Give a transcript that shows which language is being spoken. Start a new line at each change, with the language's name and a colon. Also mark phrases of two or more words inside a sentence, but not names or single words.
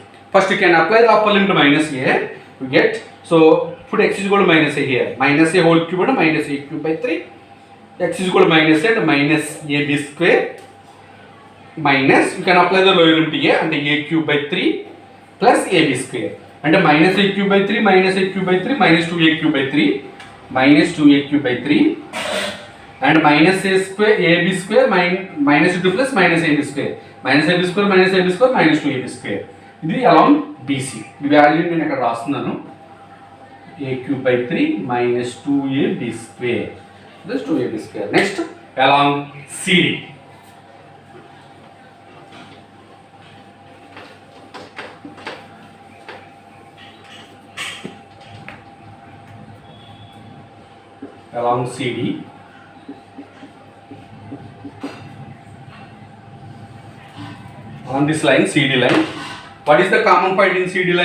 English: First you can apply the upper limit to minus a, you get, so put x is equal to minus a here, minus a whole cube and minus a cube by 3, x is equal to minus a and minus ab square minus, you can apply the lower limit a and a cube by 3 plus ab square and minus a cube by 3 minus a cube by 3 minus 2a cube by 3 minus 2a cube by 3 and minus a square ab square minus 2 plus minus ab square minus ab square minus ab square minus 2ab square.
Telugu: ఇది
English: along BC.
Telugu: ఈ వాల్యూ నేను ఇక్కడ రాస్తున్నాను,
English: a cube by 3 minus 2ab square, this 2ab square. Next along CD. Along CD, on this line CD line, what is the common point in CD line?